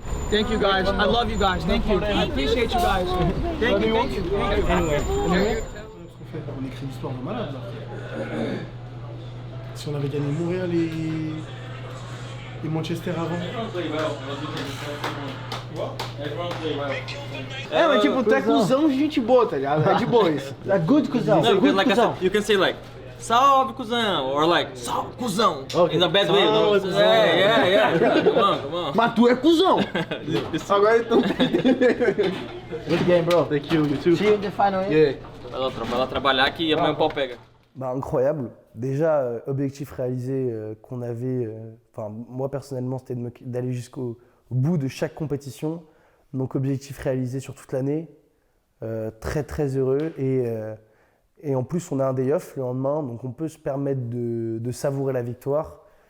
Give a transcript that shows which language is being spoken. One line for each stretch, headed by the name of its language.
English: Thank you guys. I love you guys. Thank you. I appreciate you guys. Thank you. Thank you. Anyway.
French: On écrit l'histoire de malade là. Si on avait gagné Montréal et Manchester avant.
Portuguese: É, mas tipo, tu é cuzão de gente boa, tá ligado? É de boa isso. É good cuzão.
English: No, because like I said, you can say like,
Portuguese: salve cuzão,
English: or like, salve cuzão, in a bad way. No? Yeah. Come on.
Portuguese: Mas tu é cuzão. Agora então.
English: Good game, bro. Thank you. You too. See you in the final. Yeah.
Portuguese: Vai lá trabalhar que amanhã o pau pega.
French: Bah, incroyable. Déjà, objectif réalisé qu'on avait, moi personnellement, c'était d'aller jusqu'au bout de chaque compétition. Donc objectif réalisé sur toute l'année. Très très heureux. Et en plus, on a un day off le lendemain, donc on peut se permettre de savourer la victoire.